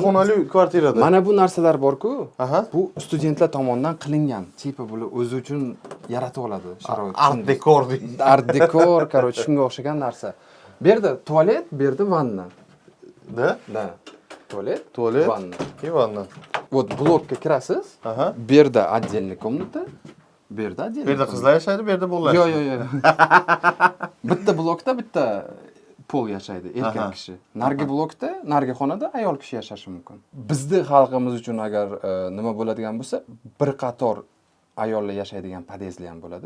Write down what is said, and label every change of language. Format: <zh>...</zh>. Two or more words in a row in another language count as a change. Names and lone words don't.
<uz>xonali kvartirada. Mana bu narsalar bor-ku, Aha. bu studentlar tomonidan qilingan. Tipa bular o'zi uchun yaratib oladi sharoit. Art dekor deydi. Art dekor, короче, shunga o'xshagan narsa. Bu yerda tualet, bu yerda vanna. Da? Da. Tualet, Tualet vanna.</uz> <ru>и ванна.</ru> <uz>Вот blokka kirasiz. Aha. Bu yerda</uz> <ru>отдельный комната.</ru> <uz>Bu yerda Bu отдельный. yerda qizlar yashaydi, bu yerda bolalar. Yo'q, yo'q, yo'q. Bitta blokda bitta pol yashaydi, Aha. erkak kishi. Nargi blokda, nargi xonada ayol kishi yashashi mumkin. Bizning xalqimiz uchun agar nima bo'ladigan bo'lsa, bir qator ayollar yashaydigan podyezdlar ham bo'ladi.</uz>